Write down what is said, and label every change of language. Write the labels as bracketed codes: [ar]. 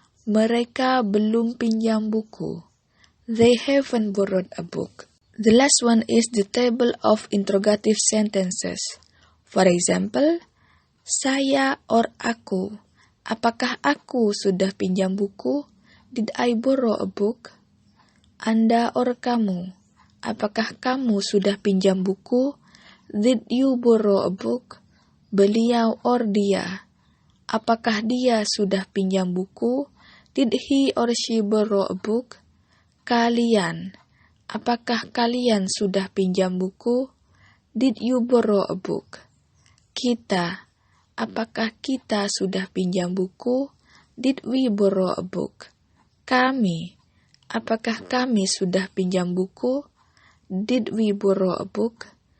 [id] Mereka belum pinjam buku. [en] They haven't borrowed a book. The last one is the table of interrogative sentences. For example, saya or aku. [id] Apakah aku sudah pinjam buku? [en] Did I borrow a book? Anda or kamu. [id] Apakah kamu sudah pinjam buku? [en] Did you borrow a book? [id] Beliau or dia. Apakah dia sudah pinjam buku? [en] Did he or she borrow a book? [id] Kalian. Apakah kalian sudah pinjam buku? [en] Did you borrow a book? [id] Kita. Apakah kita sudah pinjam buku? [en] Did we borrow a book? [id] Kami. Apakah kami sudah pinjam buku? [en] Did we borrow a book?